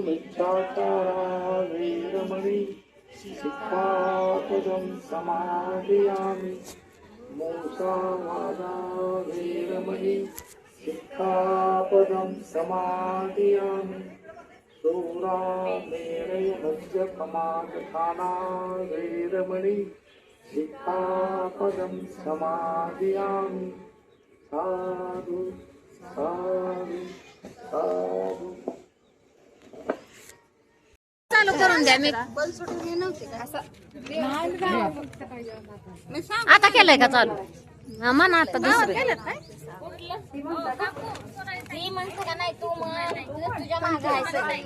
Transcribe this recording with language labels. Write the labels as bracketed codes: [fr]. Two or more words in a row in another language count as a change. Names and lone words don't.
[pi] मिथ्याचारा वेरमणि सिक्खापदं समादयामि मूसावादा वेरमणि सिक्खापदं समादयामि शूरामेरयमद्यपमादधाना वेरमणि सिक्खापदं समादयामि. [mr] साधु साधु साधु. चालू करून द्या. मी आता केलंय का चालू? म्हणा आता दुसरं. ती म्हणते का नाही तू तुझ्या मागं आहे सगळी.